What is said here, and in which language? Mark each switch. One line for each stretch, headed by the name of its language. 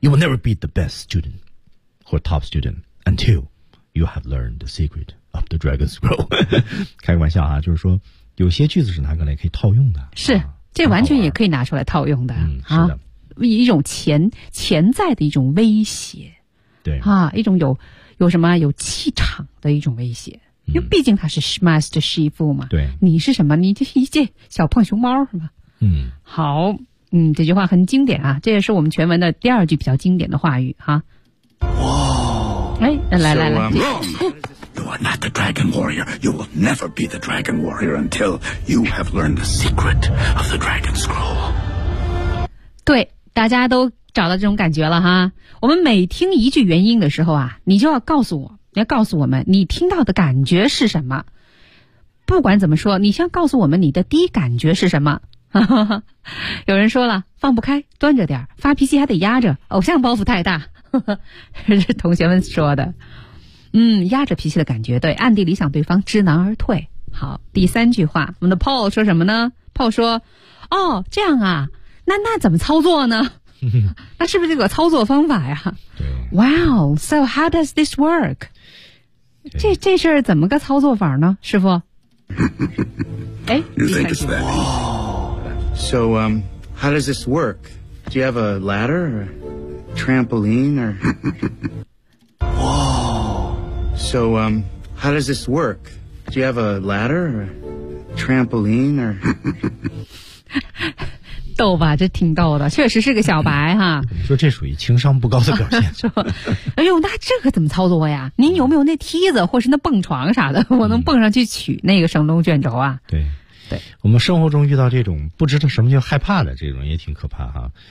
English: You will never be the best student or top student until you have learned the secret of the dragon scroll.
Chinese: 开个玩笑啊，就是说有些句子是拿过来可以套用的。是、啊、这完全也可以拿出来套用的。嗯、啊、是的。一种潜在的一种威胁。对。啊，一种有什么有气场的一种威胁。嗯、因为毕竟他是 Master 师傅嘛。对。你是什么，你这是一介小胖熊猫是吧。嗯。好。嗯，这句话很经典啊，这也是我们全文的第二句比较经典的话语哈。哇！哎，来，
English: so, You are not the dragon warrior. You will never be the dragon warrior until you have learned the secret of the dragon scroll.
Chinese: 对，大家都找到这种感觉了哈。我们每听一句原音的时候啊，你就要告诉我，你要告诉我们你听到的感觉是什么。不管怎么说，你先告诉我们你的第一感觉是什么。有人说了，放不开，端着点，发脾气还得压着，偶像包袱太大。这同学们说的。嗯，压着脾气的感觉，对，暗地里想对方知难而退。好，第三句话，我们的 Paul 说什么呢？Paul 说，哦，这样啊，那怎么操作呢？那是不是这个操作方法呀？对。
English: Wow, so how does this work?
Chinese: 这事儿怎么个操作法呢，师傅？哎
English: ，You think it's that? So, how does this work? Do you have a ladder or trampoline or? Whoa. So, how does this work? Do you have a ladder or trampoline or?
Chinese: 逗吧，这挺逗的，确实是个小白哈。你说这属于情商不高的表现。哎呦，那这可怎么操作呀？您有没有那梯子或是那蹦床啥的，我能蹦上去取那个绳东卷轴啊？对，对，我们生活中遇到这种不知道什么叫害怕的，这种也挺可怕哈。